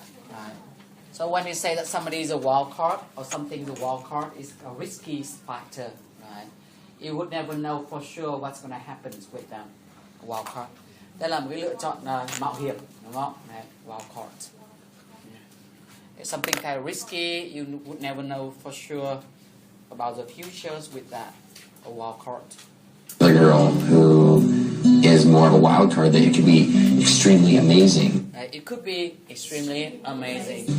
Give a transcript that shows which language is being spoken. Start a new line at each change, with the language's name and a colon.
English: Right. So when you say that somebody is a wild card or something is a wild card, it's a risky factor, right? You would never know for sure what's going to happen with them. A wild card.
Vietnamese: Đây là một cái lựa chọn mạo hiểm, đúng không?
English: Right. Wild card. It's something kind of risky. You would never know for sure about the futures with that. A wild card. The girl who is more of a wild card, that it could be extremely amazing. It could be extremely amazing.